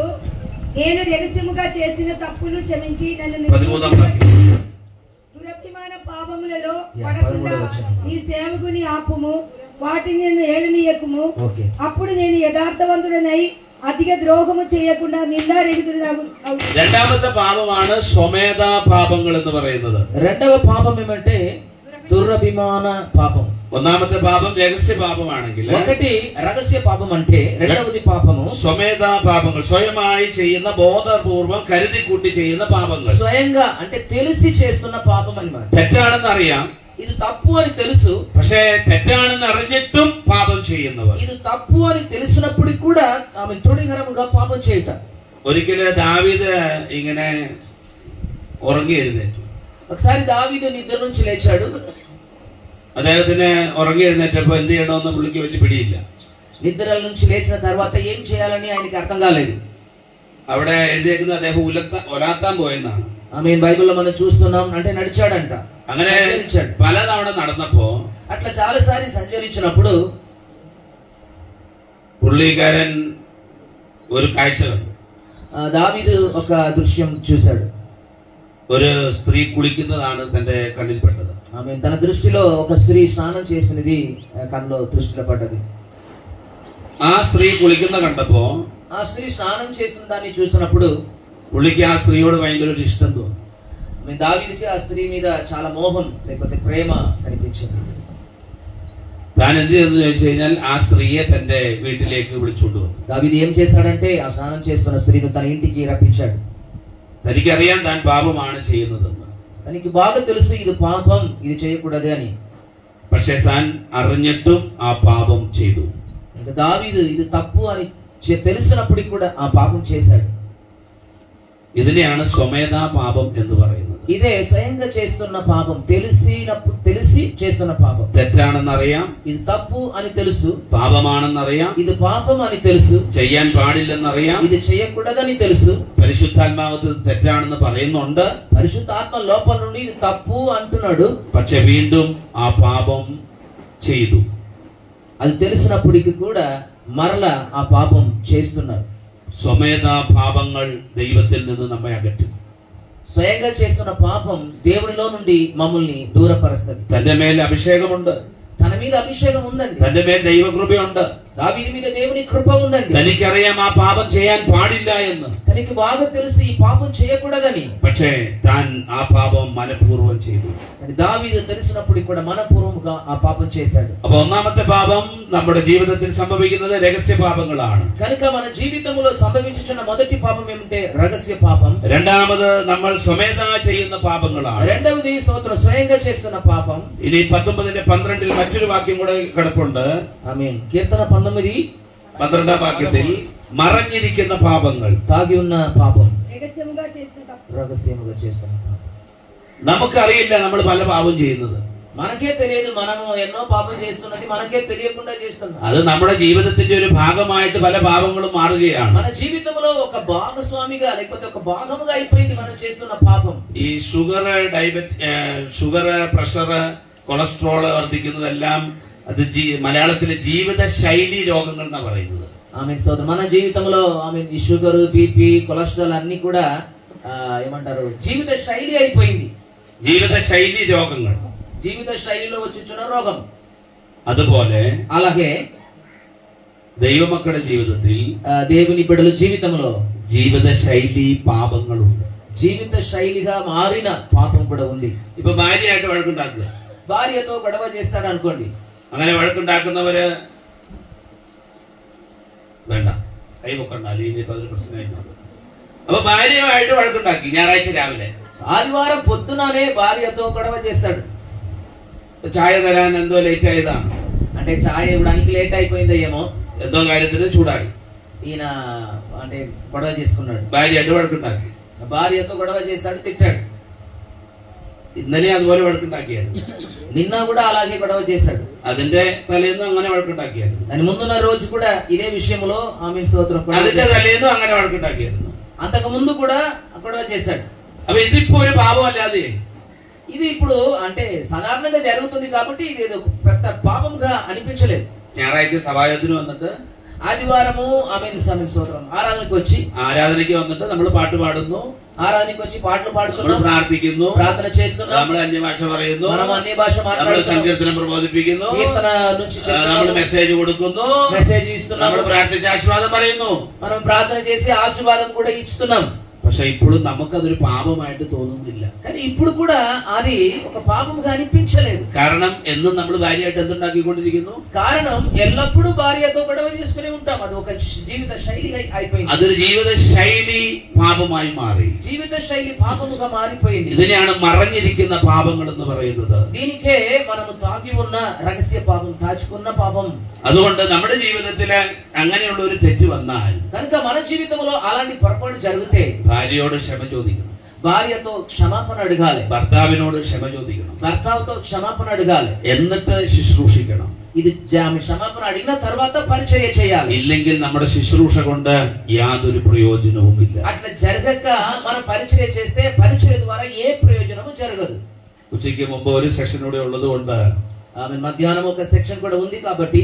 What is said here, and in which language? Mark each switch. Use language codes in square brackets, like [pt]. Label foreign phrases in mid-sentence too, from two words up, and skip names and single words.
[te] నేను రహస్యముగా చేసిన తప్పులు క్షమించి నన్ను 13వ వాక్యం. దురభిమాన పాపములలో పడకుండా నీ సేవకుని ఆపుము, వాటిని నేను ఏలనీయకుము. అప్పుడు నేను యథార్థవంతుడనై అధిక ద్రోహము చేయకుండా నిందారహితుడనగు. [ml] രണ്ടാമത്തെ പാപമാണ് സ്വമേധാ പാപങ്ങൾ എന്ന് പറയുന്നത്. [te] రెండవ పాపం ఏమంటే దురభిమాన పాపం. [ml] ഒന്നാമത്തെ പാപം രഹസ്യ പാപമാണെങ്കിൽ, [te] ఒకటి రహస్య పాపం అంటే, రెండవది పాపము [ml] സ്വമേധാ പാപങ്ങൾ, സ്വയമായി ചെയ്യുന്ന ബോധപൂർവം കരുതിക്കൂട്ടി ചെയ്യുന്ന പാപങ്ങൾ. [te] స్వయంగా అంటే తెలిసి చేస్తున్న పాపం అన్నమాట. [ml] തെറ്റാണെന്ന് അറിയാം, [te] ఇది తప్పు అని తెలుసు, [ml] പക്ഷേ തെറ്റാണെന്ന് അറിഞ്ഞിട്ടും പാപം ചെയ്യുന്നവർ. [te] ఇది తప్పు అని తెలిసినప్పటికీ కూడా ఆమె తృణీకరముగా పాపం చేయట. [ml] ഒരിക്കല് ദാവീദ് ഇങ്ങനെ ഉറങ്ങി എഴുന്നേറ്റു. [te] ఒకసారి దావీదు నిద్ర నుంచి లేచాడు. [ml] അദ്ദേഹത്തിന് ഉറങ്ങി എഴുന്നേറ്റപ്പോ എന്ത് ചെയ്യണമെന്ന് പുള്ളിക്ക് വലിയ പിടിയില്ല. [te] నిద్ర నుంచి లేచిన తర్వాత ఏం చేయాలని ఆయనకి అర్థం కాలేదు. [ml] അവിടെ എഴുതിയേക്കുന്നത് അദ്ദേഹം ഒലാത്താൻ പോയെന്നാണ്. [te] ఆమేన్. బైబిల్లో మనం చూస్తున్నాం, అంటే నడిచాడంట. [ml] അങ്ങനെ [te] సంచరించాడు. [ml] പലതവണ നടന്നപ്പോ [te] అట్లా చాలాసారి సంచరించినప్పుడు [ml] പുള്ളിക്കാരൻ ഒരു കാഴ്ച കണ്ടു. [te] దావీదు ఒక దృశ్యం చూశాడు. [ml] ഒരു സ്ത്രീ കുളിക്കുന്നതാണ് തന്റെ കണ്ണിൽപ്പെട്ടത്. [te] ఆమేన్. తన దృష్టిలో ఒక స్త్రీ స్నానం చేసినది కన్నులో దృష్టిలో పడ్డది. [ml] ആ സ്ത്രീ കുളിക്കുന്ന കണ്ടപ്പോ [te] ఆ స్త్రీ స్నానం చేసిన దాన్ని చూసినప్పుడు [ml] പുള്ളിക്ക് ആ സ്ത്രീയോട് ഭയങ്കര ഒരു ഇഷ്ടം തോന്നി. [te] దావీదుకి ఆ స్త్రీ మీద చాలా మోహం లేకపోతే ప్రేమ కనిపించింది. [ml] താൻ എന്ത് ചെയ്തെന്ന് ചോദിച്ചു കഴിഞ്ഞാൽ ആ സ്ത്രീയെ തന്റെ വീട്ടിലേക്ക് വിളിച്ചുകൊണ്ട് വന്നു. [te] దావీదు ఏం చేశాడంటే ఆ స్నానం చేస్తున్న స్త్రీని తన ఇంటికి రప్పించాడు. [ml] തനിക്കറിയാൻ താൻ പാപമാണ് ചെയ്യുന്നതെന്ന്. [te] తనకి బాగా తెలుసు ఇది పాపం, ఇది చేయకూడదు అని. [ml] പക്ഷെ താൻ അറിഞ്ഞിട്ടും ആ പാപം ചെയ്തു. [te] ఇంకా దావీదు ఇది తప్పు అని తెలిసినప్పటికీ కూడా ఆ పాపం చేశాడు. [ml] ഇതിനെയാണ് സ്വമേധാ പാപം എന്ന് പറയുന്നത്. [te] ఇదే స్వయంగా చేస్తున్న పాపం, తెలిసి చేస్తున్న పాపం. [ml] തെറ്റാണെന്നറിയാം, [te] ఇది తప్పు అని తెలుసు. [ml] പാപമാണെന്നറിയാം, [te] ఇది పాపం అని తెలుసు. [ml] ചെയ്യാൻ പാടില്ലെന്നറിയാം, [te] ఇది చేయకూడదని తెలుసు. [ml] പരിശുദ്ധാത്മാവ് തെറ്റാണെന്ന് പറയുന്നുണ്ട്. [te] పరిశుద్ధాత్మ లోపల నుండి ఇది తప్పు అంటున్నాడు. [ml] പക്ഷെ വീണ്ടും ആ പാപം ചെയ്തു. [te] అది తెలిసినప్పటికీ కూడా మరలా ఆ పాపం చేస్తున్నారు. [ml] സ്വമേധാ പാപങ്ങൾ ദൈവത്തിൽ നിന്ന് നമ്മെ അകറ്റും. [te] స్వయంగా చేస్తున్న పాపం దేవునిలో నుండి మమ్మల్ని దూరపరుస్తుంది. [ml] തന്റെ മേൽ അഭിഷേകമുണ്ട്, [te] తన మీద అభిషేకం ఉందండి. [ml] തന്റെ മേൽ ദൈവകൃപയുണ്ട്. [te] దావీదు మీద దేవుని కృప ఉందండి. [ml] തനിക്കറിയാം ആ പാപം ചെയ്യാൻ പാടില്ല എന്ന്. [te] తనకి బాగా తెలుసు ఈ పాపం చేయకూడదని. [ml] പക്ഷേ താൻ ആ പാപം മനഃപൂർവ്വം ചെയ്തു. [te] కానీ దావీదు తెలిసినప్పుడు కూడా మనపూర్వముగా ఆ పాపం చేశాడు. [ml] അപ്പൊ ഒന്നാമത്തെ പാപം നമ്മുടെ ജീവിതത്തിൽ സംഭവിക്കുന്നത് രഹസ്യ പാപങ്ങളാണ്. [te] కనుక మన జీవితంలో సంభవించుచున్న మొదటి పాపం ఏమంటే రహస్య పాపం. [ml] രണ്ടാമത് നമ്മൾ സ്വമേധാ ചെയ്യുന്ന പാപങ്ങളാണ്. [te] రెండవది స్వయంగా చేస్తున్న పాపం. [ml] ഇനി 19:12 മറ്റൊരു വാക്യം കൂടെ കിടപ്പുണ്ട്. [te] ఆమేన్. కీర్తన [ml] 12 വാക്യത്തിൽ മറഞ്ഞിരിക്കുന്ന പാപങ്ങൾ. [te] తాగి ఉన్న పాపం, రహస్యముగా చేసిన తప్పు. రహస్యముగా చేస్తున్న పాపం. [ml] നമുക്കറിയില്ല നമ്മൾ പല പാപം ചെയ്യുന്നത്. [te] మనకే తెలియదు మనము ఎన్నో పాపం చేస్తున్నది మనకే తెలియకుండా చేస్తున్నాం. [ml] അത് നമ്മുടെ ജീവിതത്തിന്റെ ഒരു ഭാഗമായിട്ട് പല പാപങ്ങളും മാറുകയാണ്. [te] మన జీవితంలో ఒక భాగస్వామిగా లేకపోతే ఒక భాగముగా అయిపోయింది మనం చేస్తున్న పాపం. [ml] ഈ [en] sugar, pressure, cholesterol [ml] വർദ്ധിക്കുന്നതെല്ലാം അത് മലയാളത്തിലെ ജീവിത ശൈലി രോഗങ്ങൾ എന്നാ പറയുന്നത്. [te] ఆమేన్. స్తోత్రం. మన జీవితంలో ఆమేన్ ఈ [en] sugar, BP, cholesterol [te] అన్ని కూడా ఏమంటారు జీవిత శైలి అయిపోయింది. [ml] ജീവിത ശൈലി രോഗങ്ങൾ. [te] జీవిత శైలిలో వచ్చుచున్న రోగం. [ml] അതുപോലെ [te] అలాగే [ml] ദൈവമക്കളുടെ ജീവിതത്തിൽ [te] దేవుని బిడ్డల జీవితంలో [ml] ജീവിത ശൈലി പാപങ്ങളുണ്ട്. [te] జీవిత శైలిగా మారిన పాపం కూడా ఉంది. [ml] ഇപ്പൊ ഭാര്യയായിട്ട് വഴക്കുണ്ടാക്കുക. [te] భార్యతో గొడవ చేస్తాడు అనుకోండి. [ml] അങ്ങനെ വഴക്കുണ്ടാക്കുന്നവര് വേണ്ട കൈ പൊക്കണ്ട, അല്ലെങ്കിൽ ഇപ്പൊ അതൊരു പ്രശ്നമായി മാറും. അപ്പൊ ഭാര്യയുമായിട്ട് വഴക്കുണ്ടാക്കി ഞായറാഴ്ച രാവിലെ. [te] ఆదివారం పొద్దుననే భార్యతో గొడవ చేస్తాడు. [ml] ചായ തരാൻ എന്തോ ലേറ്റ് ആയതാണ്, [te] అంటే ఛాయ్ ఇవ్వడానికి లేట్ అయిపోయిందో ఏమో, [ml] എന്തോ കാര്യത്തിന് ചൂടായി [te] ఈయన అంటే గొడవ చేసుకున్నాడు. [ml] ഭാര്യയായിട്ട് വഴക്കുണ്ടാക്കി. [te] భార్యతో గొడవ చేస్తాడు, తిట్టాడు. [ml] ഇന്നലെ അതുപോലെ വഴക്കുണ്ടാക്കിയായിരുന്നു. [te] నిన్న కూడా అలాగే గొడవ చేశాడు. [ml] അതിന്റെ തലേന്നും അങ്ങനെ വഴക്കുണ്ടാക്കിയായിരുന്നു. [te] దాని ముందున్న రోజు కూడా ఇదే విషయంలో ఆమె స్తోత్రం గొడవ [ml] അതിന്റെ [te] చేశాడు. [ml] തലേന്നും അങ്ങനെ വഴക്കുണ്ടാക്കിയായിരുന്നു. [te] అంతకు ముందు కూడా గొడవ చేశాడు. [ml] അപ്പൊ ഇതിപ്പോ ഒരു പാപമല്ലാതെ [te] ఇది ఇప్పుడు అంటే సాధారణంగా జరుగుతుంది కాబట్టి ఇది ఏదో పెద్ద పాపంగా అనిపించలేదు. [ml] ഞായറാഴ്ച സഭായോഗത്തിന് വന്നിട്ട് [te] ఆదివారము ఆమె స్తోత్రం ఆరాధనకు వచ్చి [ml] വന്നിട്ട് നമ്മൾ പാട്ട് പാടുന്നു, [te] ఆరాధనకు వచ్చి పాటలు [ml] നമ്മൾ [te] పాడుతున్నాం, [ml] പ്രാർത്ഥിക്കുന്നു, [te] ప్రార్థన చేస్తున్నాం, [ml] നമ്മൾ അന്യഭാഷ പറയുന്നു, [te] మనం అన్ని భాష [ml] നമ്മൾ [te] మాట్లాడుతున్నాం, [ml] സങ്കീർത്തനം പ്രബോധിപ്പിക്കുന്നു, [te] కీర్తన నుంచి [ml] നമ്മൾ മെസ്സേജ് കൊടുക്കുന്നു, [te] మెసేజ్ ఇస్తున్నాం, [ml] നമ്മൾ പ്രാർത്ഥിച്ച് ആശീർവാദം പറയുന്നു. [te] మనం ప్రార్థన చేసి ఆశీర్వాదం కూడా ఇస్తున్నాం. [ml] പക്ഷെ ഇപ്പോഴും നമുക്കതൊരു പാപമായിട്ട് തോന്നുന്നില്ല. [te] కానీ ఇప్పుడు కూడా అది ఒక పాపంగా అనిపించలేదు. [ml] കാരണം എന്നും നമ്മൾ ഭാര്യയായിട്ട് എന്തുണ്ടാക്കിക്കൊണ്ടിരിക്കുന്നു? [te] కారణం ఎల్లప్పుడూ భార్యతో గొడవ చేసుకుని ఉంటాం. అది ఒక జీవిత శైలి అయిపోయింది. [ml] അതൊരു ജീവിത ശൈലി പാപമായി മാറി. [te] జీవిత శైలి పాపముగా మారిపోయింది. [ml] ഇതിനെയാണ് മറഞ്ഞിരിക്കുന്ന പാപങ്ങൾ എന്ന് പറയുന്നത്. [te] దీనికే మనము తాగి ఉన్న రహస్య పాపం, దాచుకున్న పాపం. [ml] അതുകൊണ്ട് നമ്മുടെ ജീവിതത്തിൽ അങ്ങനെയുള്ള ഒരു തെറ്റ് വന്നാൽ [te] కనుక మన జీవితంలో అలాంటి పొరపాటు జరిగితే [ml] ഭാര്യയോട് ക്ഷമ ചോദിക്കണം. [te] భార్యతో క్షమాపణ అడగాలి, [ml] ഭർത്താവിനോട് ക്ഷമ ചോദിക്കണം, [te] భర్తతో క్షమాపణ అడగాలి. [ml] എന്നിട്ട് ശുശ്രൂഷിക്കണം. [te] ఇది ఆమె క్షమాపణ అడిగిన తర్వాత పరిచర్య చేయాలి. [ml] ഇല്ലെങ്കിൽ നമ്മുടെ ശുശ്രൂഷ കൊണ്ട് യാതൊരു പ്രയോജനവുമില്ല. [te] అట్లా జరగక మనం పరిచర్య చేస్తే పరిచర్య ద్వారా ఏ ప్రయోజనము జరగదు. [ml] ഉച്ചയ്ക്ക് മുമ്പ് ഒരു സെക്ഷൻ കൂടെ ഉള്ളത് കൊണ്ട് [te] ఆమె మధ్యాహ్నం ఒక సెక్షన్ కూడా ఉంది కాబట్టి